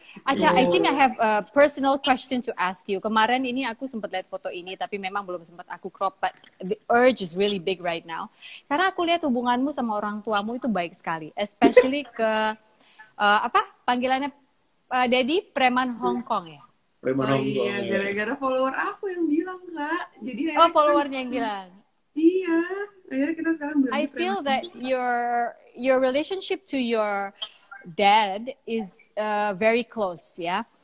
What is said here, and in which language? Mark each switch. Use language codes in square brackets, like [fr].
[en] Acha, I think I have a personal question to ask you. [id] Kemarin ini aku sempat lihat foto ini, tapi memang belum sempat aku crop. [en] But the urge is really big right now. [id] Karena aku lihat hubunganmu sama orang tuamu itu baik sekali, especially ke apa panggilannya Daddy preman Hong Kong ya. Preman Hong Kong. Iya, gara-gara follower aku yang bilang Kak. Jadi followernya yang bilang. Iya, akhirnya kita sekarang bilang. [en] I feel that your relationship to your dad is very close ya.